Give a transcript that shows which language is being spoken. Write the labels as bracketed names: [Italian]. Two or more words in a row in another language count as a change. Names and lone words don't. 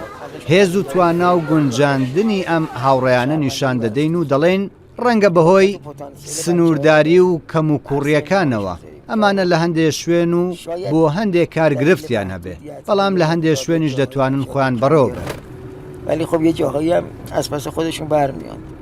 [Central Kurdish] هێز و توانا و گونجاندنی ئەم هاوڕێیانە نیشان دەدەین و دەڵێن ڕەنگە بەهۆی سنوورداری و کەم و کوڕیەکانەوە ئەمانە لە هەندێک شوێن و بۆ هەندێک کار گرفتیان هەبێ، بەڵام لە هەندێک شوێنیش دەتوانن خۆیان بەڕێوە بن. [Persian] ولی خب یه جاهایی هم از پس خودشون برمیان.